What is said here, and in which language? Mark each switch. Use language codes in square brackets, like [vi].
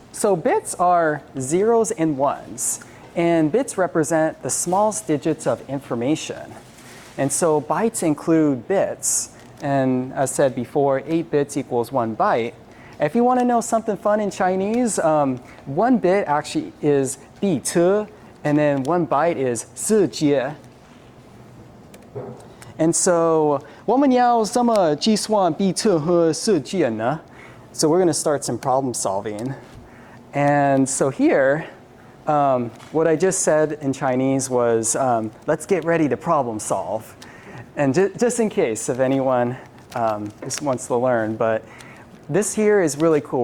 [en] So bits are zeros and ones. And bits represent the smallest digits of information. And so bytes include bits. And as said before, 8 bits equals 1 byte. If you want to know something fun in Chinese, 1 bit actually is bi ce, and then 1 byte is 4 jie. And so, [zh] 我们要怎么计算bi ce和4jie呢? [en] So we're going to start some problem solving. And so here, what I just said in Chinese was, let's get ready to problem solve. And just in case if anyone just wants to learn, but this here is really cool.